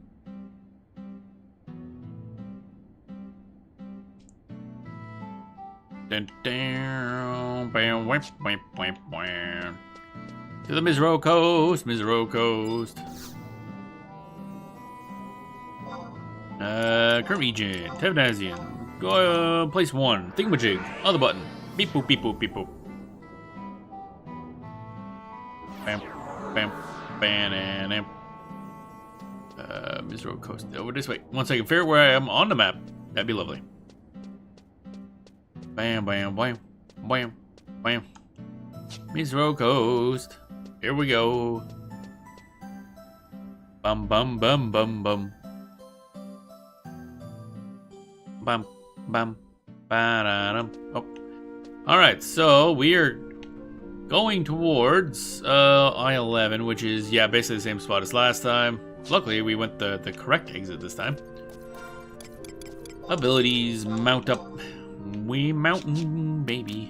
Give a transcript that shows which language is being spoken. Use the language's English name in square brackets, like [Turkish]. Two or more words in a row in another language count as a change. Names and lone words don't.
[English] To the Mizro Coast, current region, Tavnazian. Go, place 1, thingamajig, other button. Beep boop, beep boop, beep boop. Bam, bam. Mizro Coast, over this way. Once I can figure out where I am on the map, that'd be lovely. Bam. Mizro Coast. Here we go. Bum. Ba-da-dum. Oh. Alright, so we are going towards I-11, which is, yeah, basically the same spot as last time. Luckily, we went the correct exit this time. Abilities, mount up. We mountain, baby.